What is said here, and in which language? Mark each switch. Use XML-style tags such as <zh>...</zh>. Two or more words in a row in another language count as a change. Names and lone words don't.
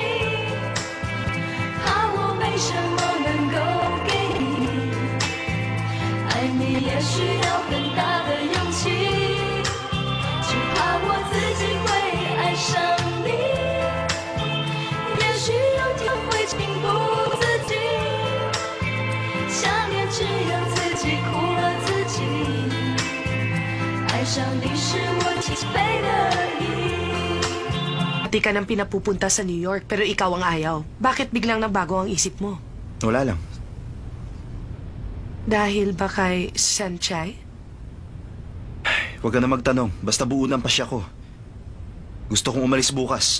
<zh>怕我没什么能够给你，爱你也需要很大的勇气，只怕我自己会爱上你，也许有天会情不自禁，想念只让自己苦了自己，爱上你是我起飞的意。</zh> <tl>Pati ka nang pinapupunta sa New York, pero ikaw ang ayaw. Bakit biglang nagbago ang isip mo? Wala lang. Dahil ba kay Sanchay? Huwag ka na magtanong. Basta buo ng pasya ko. Gusto kong umalis bukas.</tl>